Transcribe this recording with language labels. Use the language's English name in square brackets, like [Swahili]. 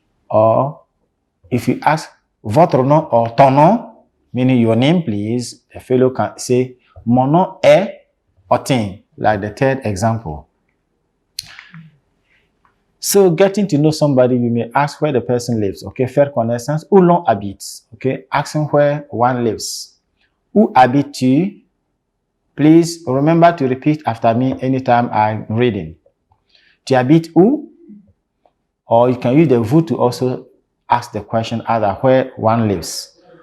[English] Or if you ask votre nom or ton nom, meaning your name, please, the fellow can say, mon nom est Otin, like the third example. So getting to know somebody, we may ask where the person lives. [French] Okay, faire connaissance, où l'on habite. [English] Okay, asking where one lives. Où habites-tu? Please remember to repeat after me anytime I'm reading. Tu habites où? Or you can use the vous to also ask the question either where one lives.